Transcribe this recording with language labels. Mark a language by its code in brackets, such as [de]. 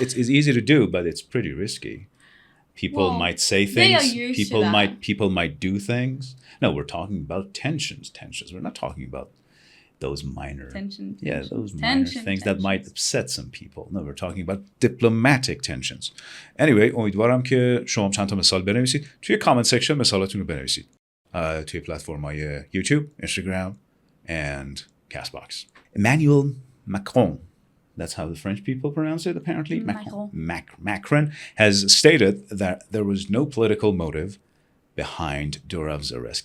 [en] It's easy to do, but it's pretty risky. People might say things. They are used to that. People might do things. No, we're talking about tensions. We're not talking about those minor things that might upset some people. No, we're talking about diplomatic tensions. [fa] Anyway, امیدوارم که شما چند تا مثال بنویسید. توی comment section مثالاتون رو بنویسید. توی پلتفرم‌های YouTube, Instagram and Castbox. [en] Emmanuel Macron, that's how the French people pronounce it apparently. Macron has stated that there was no political motive behind Durov's arrest.